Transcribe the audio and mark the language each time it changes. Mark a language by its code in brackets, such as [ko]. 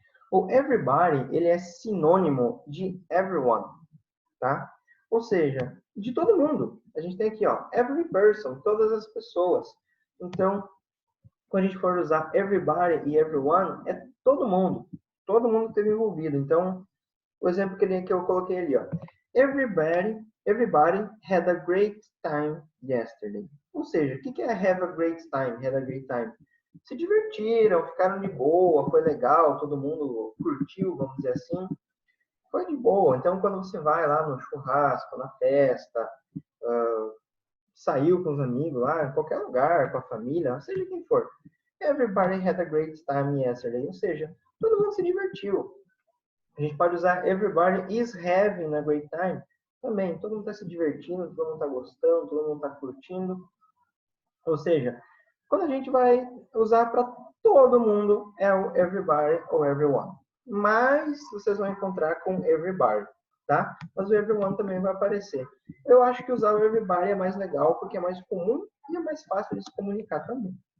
[pt] O everybody, ele é sinônimo de everyone, tá? Ou seja, de todo mundo. A gente tem aqui, ó, [en] every person, [pt] todas as pessoas. Então, quando a gente for usar everybody e everyone, é todo mundo. Todo mundo esteve envolvido. Então, o exemplo que eu coloquei ali, ó. [en] Everybody had a great time yesterday. [pt] Ou seja, o que é [en] have a great time? [pt] Had a great time. Se divertiram, ficaram de boa, foi legal, todo mundo curtiu, vamos dizer assim. Foi de boa. Então, quando você vai lá no churrasco, na festa, saiu com os amigos lá, em qualquer lugar, com a família, seja quem for. [en] Everybody had a great time yesterday. [pt] Ou seja, todo mundo se divertiu. A gente pode usar [en] everybody is having a great time. [pt] Também, todo mundo está se divertindo, todo mundo está gostando, todo mundo está curtindo. Ou seja, quando a gente vai usar para todo mundo, é o everybody ou everyone. Mas vocês vão encontrar com everybody, tá? Mas o everyone também vai aparecer. Eu acho que usar o everybody é mais legal, porque é mais comum e é mais fácil de se comunicar também.